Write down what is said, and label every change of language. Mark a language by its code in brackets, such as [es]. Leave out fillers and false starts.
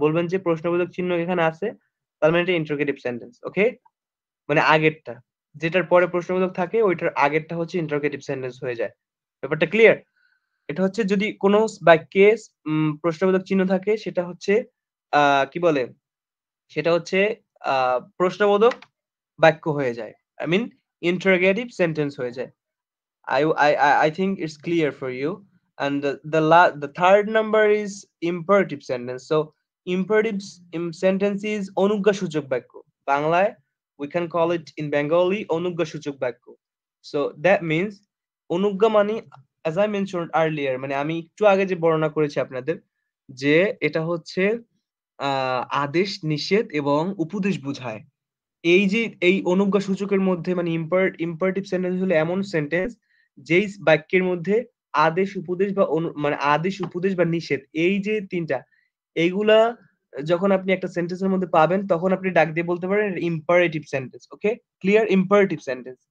[bn] বলবেন যে প্রশ্নবোধক চিহ্ন এখানে আছে, তার মানে এটা ইন্টারোগেটিভ সেন্টেন্স। ওকে? মানে আগেরটা। যেটার পরে প্রশ্নবোধক থাকে ওইটার আগেরটা হচ্ছে ইন্টারোগেটিভ সেন্টেন্স হয়ে যায়। ব্যাপারটা ক্লিয়ার? এটা হচ্ছে যদি কোন বাক্যে প্রশ্নবোধক চিহ্ন থাকে সেটা হচ্ছে কি বলে? সেটা হচ্ছে প্রশ্নবোধক বাক্য হয়ে যায়। [en] I mean interrogative sentence [bn] হয়ে যায়। [en] I think it's clear for you. And the third number is imperative sentence. So imperative sentence is [bn] অনুজ্ঞাসূচক বাক্য। বাংলায় [en] we can call it in Bengali [bn] অনুজ্ঞাসূচক বাক্য। [en] So that means [bn] অনুজ্ঞা মানে [en] as I mentioned earlier, [bn] মানে আমি একটু আগে যে বর্ণনা করেছি আপনাদের যে এটা হচ্ছে আদেশ, নিষেধ এবং উপদেশ বুঝায়। এই যে এই অনুজ্ঞা সূচকের মধ্যে মানে ইম্পারেটিভ সেন্টেন্স হলো এমন সেন্টেন্স যেই বাক্যের মধ্যে আদেশ, উপদেশ বা মানে আদেশ, উপদেশ বা নিষেধ, এই যে ৩ টা, এইগুলা যখন আপনি একটা সেন্টেন্সের মধ্যে পাবেন তখন আপনি ডাক দিয়ে বলতে পারেন ইম্পারেটিভ সেন্টেন্স। ওকে? ক্লিয়ার? Imperative sentence.